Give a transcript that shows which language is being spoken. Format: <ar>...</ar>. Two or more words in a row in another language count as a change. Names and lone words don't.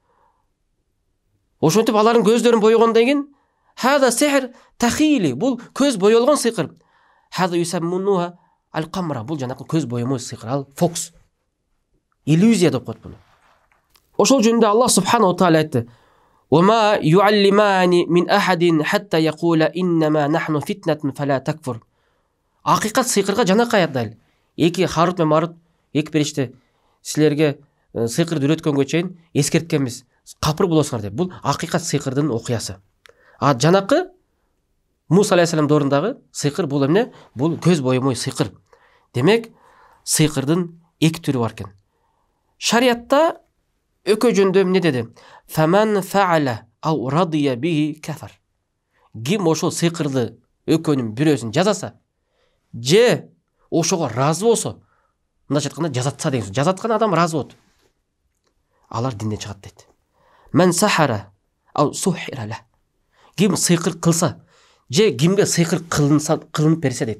<ky>Ошентип алардын көздөрүн бойгондон кийин</ky> <ar>هذا سحر تخييلي.</ar> <ky>Бул көз боелгон сыйкыр.</ky> <ar>هذا يسمونها الكمرة.</ar> <ky>Бул жанакы көз боемой сыйкыр. Ал фокус. Иллюзия деп коет буну. Ошол жөнүндө Аллах субханаху таала айтты.</ky> <ar>وما يعلمان من أحد حتى يقول إنما نحن فتنة فلا تكفر.</ar> <ky>Акыйкат сыйкырга жанакы аят дал. Эки Харут мен Марут, эки периште силерге сыйкырды үйрөткөнгө чейин эскерткенбиз. Капыр болосуңар деп. Бул акыйкат сыйкырдын окуясы. А жанакы Муса алейхиссалам доорундагы сыйкыр бул эмне? Бул көз боемой сыйкыр. Демек, сыйкырдын эки түрү бар экен. Шариатта өкө жөндө эмне деди?</ky> <ar>فمن فعله أو رضي به كفر.</ar> <ky>Ким ошол сыйкырды өкөнүн бирөөсүн жазаса, же ошого разы болсо, мындайча айтканда жазатса деген сөз. Жазаткан адам разы болот. Алар динден чыгат дейт.</ky> <ar>من سحر أو سحر له.</ar> <ky>Ким сыйкыр кылса, же кимге сыйкыр кылынып берсе дейт.</ky>